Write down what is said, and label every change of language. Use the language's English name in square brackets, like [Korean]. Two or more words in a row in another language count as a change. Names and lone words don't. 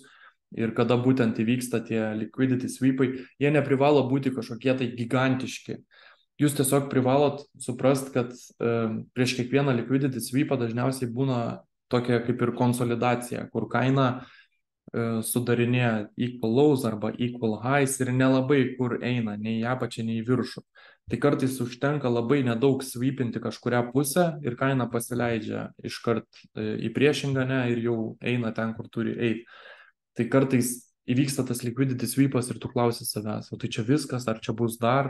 [Lithuanian] Ir kada būtent įvyksta tie [English] liquidity sweepai, [Lithuanian] jie neprivalo būti kažkokie tai gigantiški. Jūs tiesiog privalot suprast, kad prieš kiekvieną [English] liquidity sweepą [Lithuanian] dažniausiai būna tokia kaip ir konsolidacija, kur kaina sudarinėja [English] equal lows [Lithuanian] arba [English] equal highs [Lithuanian] ir nelabai kur eina, nei į apačią, nei į viršų. Tai kartais užtenka labai nedaug sweepinti kažkurią pusę ir kaina pasileidžia iškart į priešingą, ne, ir jau eina ten, kur turi eiti. Tai kartais įvyksta tas [English] liquidity sweepas [Lithuanian] ir tu klausi savęs, o tai čia viskas, ar čia bus dar?